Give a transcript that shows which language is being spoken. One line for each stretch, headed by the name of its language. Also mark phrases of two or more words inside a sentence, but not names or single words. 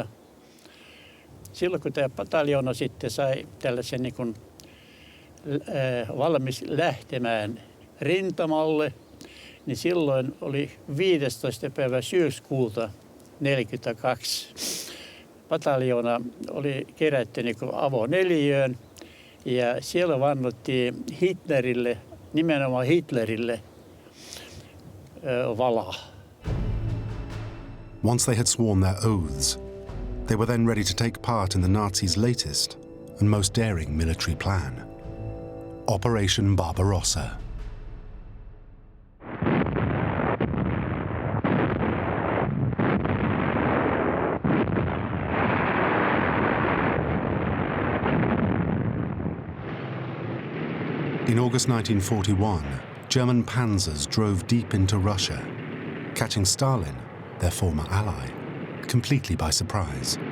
Finnish: Silloin kun tämä pataljoona sitten sai tällaisen niin kuin, valmis lähtemään rintamalle, niin silloin oli 15. päivä syyskuuta 1942. Pataljoona oli kerätty niin kuin avoneliöön ja siellä vannottiin Hitlerille, nimenomaan Hitlerille, valaa.
English: Once they had sworn their oaths, they were then ready to take part in the Nazis' latest and most daring military plan, Operation Barbarossa. In August 1941, German panzers drove deep into Russia, catching Stalin, their former ally, completely by surprise.